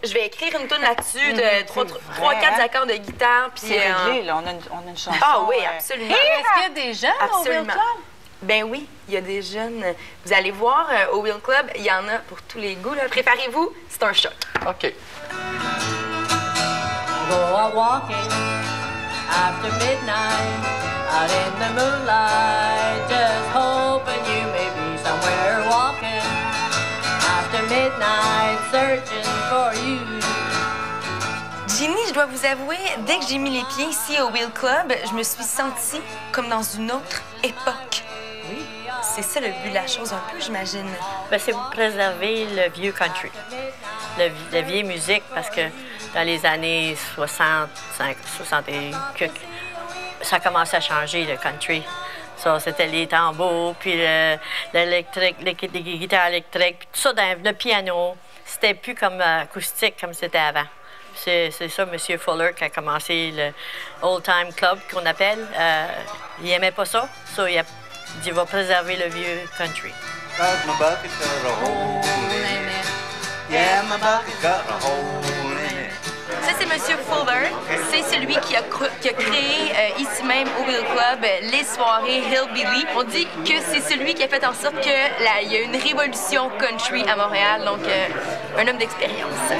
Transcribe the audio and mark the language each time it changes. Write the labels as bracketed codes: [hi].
[fr] Je vais écrire une toune là-dessus de 3-4 accords de guitare. Puis, C'est réglé, là. On a une chanson. Ah oui, absolument. Est-ce qu'il y a des jeunes au Wheel Absolument. Club? Ben oui, il y a des jeunes. Vous allez voir, au Wheel Club, il y en a pour tous les goûts. Là. Préparez-vous, c'est un choc. OK. [en] Go a walking after midnight, out in the moonlight, just hoping you may be somewhere walking after midnight, searching for you. [fr] Ginny, je dois vous avouer, dès que j'ai mis les pieds ici au Wheel Club, je me suis sentie comme dans une autre époque. Oui. C'est ça le but de la chose un peu, j'imagine. Ben, c'est pour préserver le vieux country, la vieille musique, parce que dans les années 65, 60 et quelques, ça a commencé à changer, le country. Ça, c'était les tambours, puis l'électrique, les guitares électriques, puis tout ça, le piano. c'était plus comme acoustique comme c'était avant. C'est ça, M. Fuller, qui a commencé le Old Time Club, qu'on appelle. Il n'aimait pas ça, il a dit il va préserver le vieux country. [en] My bucket got a hole in it. Yeah, my bucket got a hole in it. [fr] Ça, c'est M. Fuller. C'est celui qui a créé ici même au Wheel Club les soirées Hillbilly. On dit que c'est celui qui a fait en sorte qu'il y a une révolution country à Montréal. Donc, un homme d'expérience.